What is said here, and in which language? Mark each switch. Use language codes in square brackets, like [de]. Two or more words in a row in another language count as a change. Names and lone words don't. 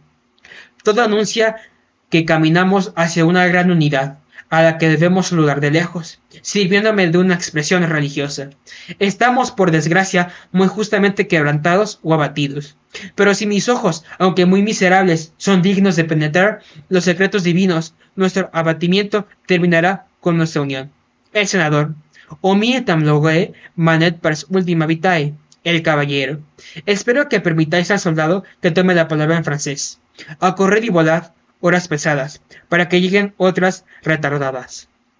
[es] Todo anuncia que caminamos hacia una gran unidad, a la que debemos saludar de lejos, sirviéndome de una expresión religiosa. Estamos, por desgracia, muy justamente quebrantados o abatidos. Pero si mis ojos, aunque muy miserables, son dignos de penetrar los secretos divinos, nuestro abatimiento terminará con nuestra unión. El senador. [la] Omietam logoe manet pars ultima vitae. [es] El caballero. Espero que permitáis al soldado que tome la palabra en francés. A correr y volad horas pesadas, para que lleguen otras retardadas.